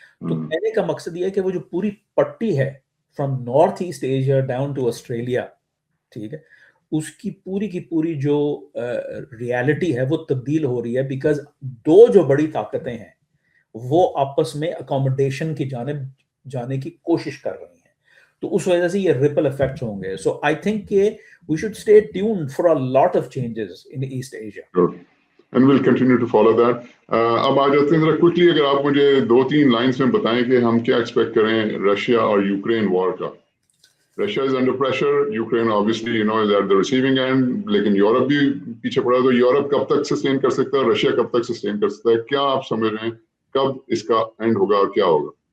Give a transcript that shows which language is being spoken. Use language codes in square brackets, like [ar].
[ur] تو کہنے کا مقصد یہ ہے کہ وہ جو پوری پٹی ہے [en] from north east Asia down to Australia, [ur] ٹھیک ہے, اس کی پوری جو ریالٹی ہے وہ تبدیل ہو رہی ہے, بیکاز دو جو بڑی طاقتیں ہیں وہ آپس میں اکوموڈیشن کی جانب جانے کی کوشش کر رہی ہیں. تو اس وجہ سے یہ ریپل افیکٹس ہوں گے. [en] So I think کہ we should stay tuned for a lot of changes in East Asia. Sure. And we'll continue to follow that. [ur] اب آ جاتے ہیں ذرا کوئکلی, اگر آپ مجھے 2-3 لائنس میں بتائیں کہ ہم کیا ایکسپیکٹ کریں رشیا اور یوکرین وار کا. [en] Russia is under pressure, Ukraine obviously is at the receiving end, [ur] لیکن یورپ بھی پیچھے پڑا. تو یورپ کب تک سسٹین کر سکتا ہے, رشیا کب تک سسٹین کر سکتا ہے, کیا آپ سمجھ رہے ہیں کب اس کا اینڈ ہوگا اور کیا ہوگا؟